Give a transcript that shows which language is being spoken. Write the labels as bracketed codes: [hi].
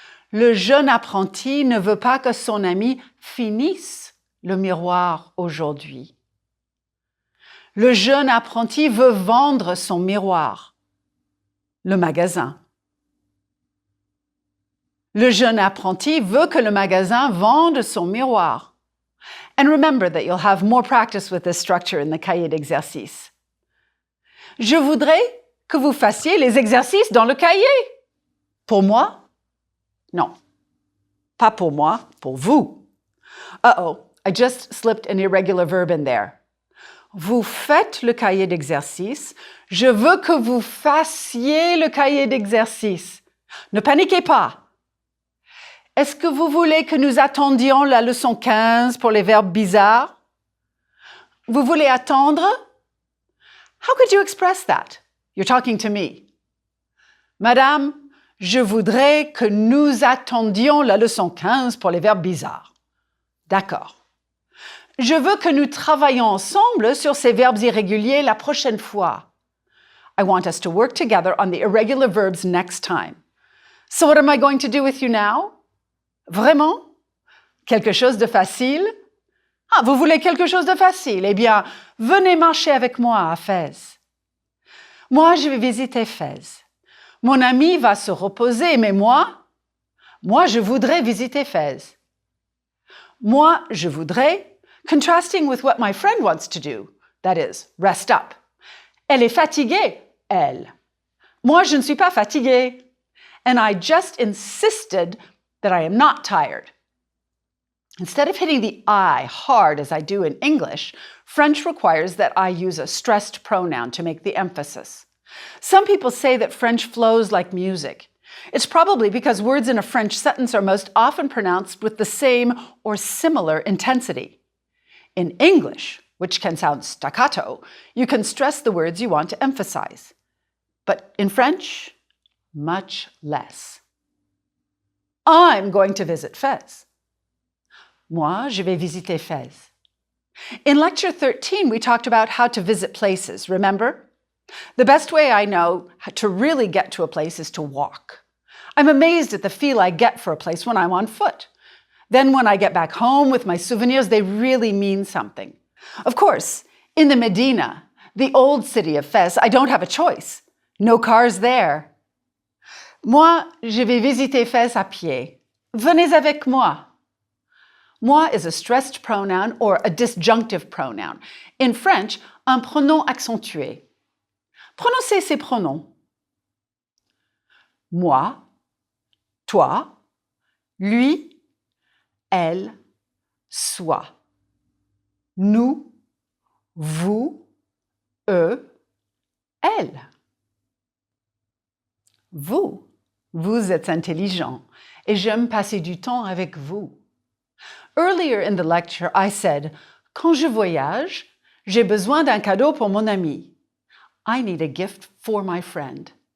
[fr] Le jeune apprenti ne veut pas que son ami finisse le miroir aujourd'hui. Le jeune apprenti veut vendre son miroir. Le magasin. Le jeune apprenti veut que le magasin vende son miroir. [en] And remember that you'll have more practice with this structure in the cahier d'exercice. [fr] Je voudrais que vous fassiez les exercices dans le cahier. Pour moi? Non. Pas pour moi, pour vous. [en] Uh-oh, I just slipped an irregular verb in there. [fr] Vous faites le cahier d'exercice. Je veux que vous fassiez le cahier d'exercice. Ne paniquez pas. Est-ce que vous voulez que nous attendions la leçon 15 pour les verbes bizarres? Vous voulez attendre? [en] How could you express that? You're talking to me. [fr] Madame, je voudrais que nous attendions la leçon 15 pour les verbes bizarres. D'accord. Je veux que nous travaillions ensemble sur ces verbes irréguliers la prochaine fois. [en] I want us to work together on the irregular verbs next time. So what am I going to do with you now? [fr] Vraiment? Quelque chose de facile? Ah, vous voulez quelque chose de facile? Eh bien, venez marcher avec moi à Fès. Moi, je vais visiter Fès. Mon ami va se reposer, mais moi, je voudrais visiter Fès. Moi, je voudrais, [en] contrasting with what my friend wants to do, that is, rest up. [fr] Elle est fatiguée, elle. Moi, je ne suis pas fatiguée. [en] And I just insisted that I am not tired. Instead of hitting the I hard as I do in English, French requires that I use a stressed pronoun to make the emphasis. Some people say that French flows like music. It's probably because words in a French sentence are most often pronounced with the same or similar intensity. In English, which can sound staccato, you can stress the words you want to emphasize. But in French, much less. I'm going to visit Fès. [fr] Moi, je vais visiter Fès. [en] In Lecture 13, we talked about how to visit places, remember? The best way I know to really get to a place is to walk. I'm amazed at the feel I get for a place when I'm on foot. Then when I get back home with my souvenirs, they really mean something. Of course, in the Medina, the old city of Fès, I don't have a choice. No cars there. [fr] Moi, je vais visiter Fès à pied. Venez avec moi. [en] Moi is a stressed pronoun or a disjunctive pronoun. In French, [fr] un pronom accentué. Prononcez ces pronoms. Moi, toi, lui, elle, soi. Nous, vous, eux, elle. Vous êtes intelligent et j'aime passer du temps avec vous. [en] Earlier in the lecture, I said, [fr] quand je voyage, j'ai besoin d'un cadeau pour mon ami. [en] I need a gift for my friend.